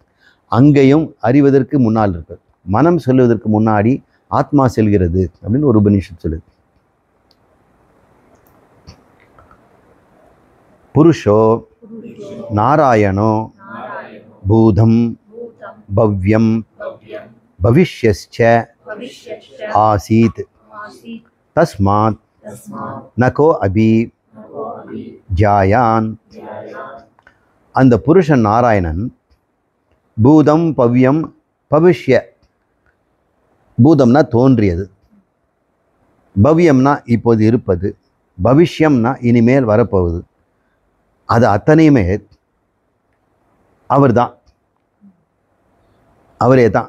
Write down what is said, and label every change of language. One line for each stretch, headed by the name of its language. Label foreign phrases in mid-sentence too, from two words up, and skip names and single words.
Tamil: அங்கேயும் அறிவதற்கு முன்னால் இருக்கு. மனம் செல்வதற்கு முன்னாடி ஆத்மா செல்கிறது அப்படின்னு ஒரு உபநிஷத் சொல்லுது.
Sanskrit: पुरुषो नारायणो भूतं भव्यम् भव्यं பவிஷ்யஸ்ச भविष्यश्च ஆசீத் आसीत् தஸ்மாத் तस्मात् नको अपि नको अपि ஜாயான். जायात्
Tamil: அந்த புருஷன் நாராயணன்
Sanskrit: भूतं भव्यं भविष्य,
Tamil: பூதம்னா தோன்றியது, பவ்யம்னா இப்போது இருப்பது, பவிஷ்யம்னா இனிமேல் வரப்போகுது, அது அத்தனையுமே அவர் தான், அவரே தான்.